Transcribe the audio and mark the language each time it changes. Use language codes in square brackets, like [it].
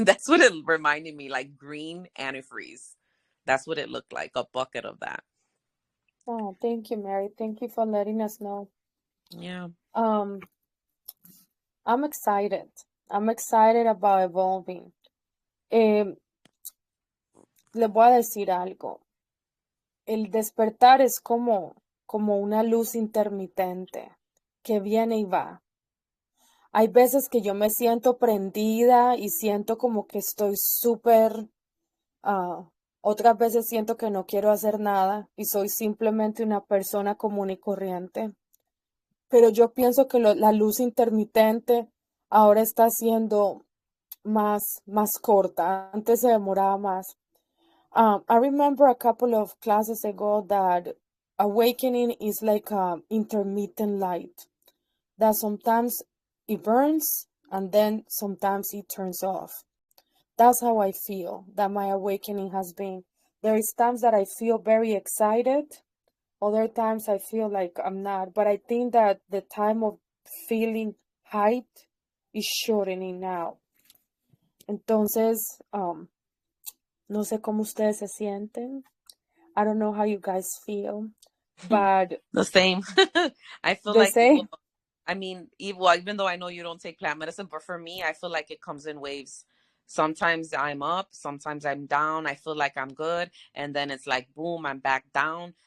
[en] That's what it reminded me, like green antifreeze. That's what it looked like, a bucket of that. Oh, thank you, Mary. Thank you for letting us know. Yeah. Um, I'm excited. I'm excited about evolving. [es] Eh, Les voy a decir algo. El despertar es como una luz intermitente que viene y va. Hay veces que yo me siento prendida y siento como que estoy súper, ah, otras veces siento que no quiero hacer nada y soy simplemente una persona común y corriente. Pero yo pienso que la luz intermitente ahora está siendo más corta. Antes se demoraba más. [en] I remember a couple of classes ago that awakening is like a intermittent light, that sometimes it burns and then sometimes it turns off. That's how I feel that my awakening has been. There is times that I feel very excited, other times I feel like I'm not, but I think that the time of feeling hyped is shortening now. [es] Entonces, no sé cómo ustedes se sienten. [en] I don't know how you guys feel, but The same. I feel the like, well, same. I mean, even though I know you don't take plant medicine, but for me, I feel like it comes in waves. Sometimes I'm up, sometimes I'm down. I feel like I'm good, and then it's like boom, I'm back down.